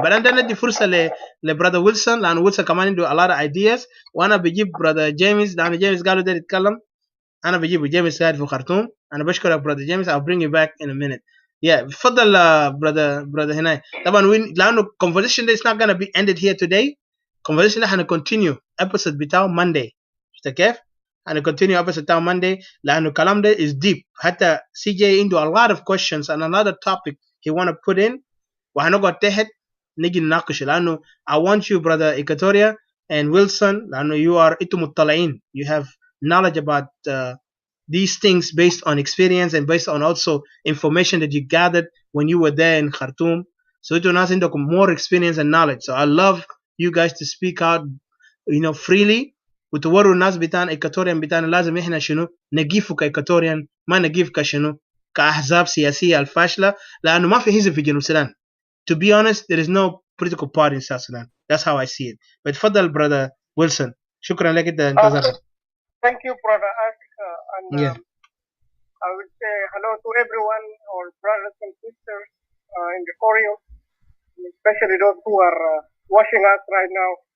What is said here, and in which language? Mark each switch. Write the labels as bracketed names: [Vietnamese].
[English] But and then the [Arabic] فرصة le brother Wilson لأن Wilson كمان عنده [English] a lot of ideas [Arabic] وأنا بجيب brother James لأن James قالوا ده يتكلم أنا بجيبه James قاعد في خرطوم أنا بشكرك brother James. [English] I'll bring you back in a minute. Yeah [Arabic] تفضل [English] brother [Arabic] هنا طبعا لأنه [English] conversation is not gonna be ended here today. [Arabic] Conversation ده هنcontinue episode بتاعه Monday. شفت كيف؟ هنcontinue episode بتاعه Monday لأنه الكلام ده [English] is deep. حتى CJ عنده a lot of questions and another topic he wanna put in [Arabic] وهنقعد تحت نيجي نناقش لأنه [English] I want you brother Equatoria and Wilson لأنه you are [Arabic] انتم مطلعين. [English] You have knowledge about these things based on experience and based on also information that you gathered when you were there in Khartoum. So [Arabic] انتم ناس عندكم [English] more experience and knowledge. So I love you guys to speak out, you know, freely. [Arabic] وتوروا الناس بتاعنا إيكاتوريان بتاعنا لازم إحنا شنو نجيفوا كإيكاتوريان ما نجيف كشنو كأحزاب سياسية الفاشلة لأنه ما في حزب في جنوب السودان. [English] To be honest, there is no political party in South Sudan. That's how I see it. [Arabic] بتفضل brother Wilson. شكرا لك انت انتظرت. [English] Thank you, brother Africa, and Yeah. I would say hello to everyone, our brothers and sisters in the audience, especially those who are watching us right now.